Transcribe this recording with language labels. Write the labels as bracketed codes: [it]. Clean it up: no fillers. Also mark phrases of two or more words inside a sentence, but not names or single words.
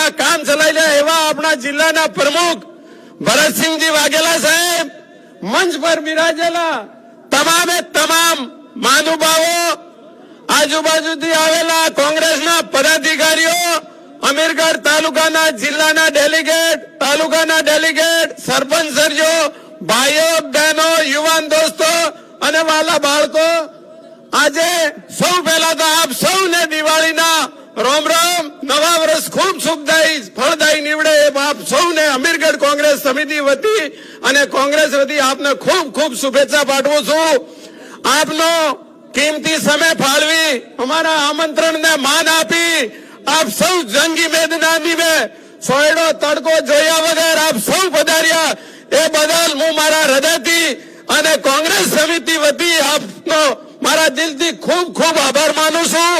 [gu] કામ ચલાઇલે એવા અપના જિલ્લાના પ્રમુખ ભરતસિંહજી વાઘેલા સાહેબ, મંચ પર બિરાજેલા તમામે તમામ મહાનુભાવો, આજુબાજુથી આવેલા કોંગ્રેસના પદાધિકારીઓ, અમીરગઢ તાલુકાના જિલ્લાના ડેલિગેટ, તાલુકાના ડેલિગેટ, સરપંચ સરજો, ભાઈઓ બહેનો, યુવાન દોસ્તો અને વાલા બાળકો, આજે સૌ પહેલા તો આપ સૌને દિવાળીના રોમ રોમ, નવા વર્ષ ખૂબ સુખદાયી ફળદાયી નીવડે એ આપ સૌને અમીરગઢ કોંગ્રેસ સમિતિ વતી અને કોંગ્રેસ વતી આપને ખૂબ ખૂબ શુભેચ્છા પાઠવું છું. આપનો કિંમતી સમય ફાળવી અમારા આમંત્રણને માન આપી આપ સૌ જંગી મેદાની મેં સોયડો તડકો જોયા વગર આપ સૌ પધાર્યા એ બદલ હું મારા હૃદયથી અને કોંગ્રેસ સમિતિ વતી આપનો મારા દિલથી ખૂબ ખૂબ આભાર માનું છું.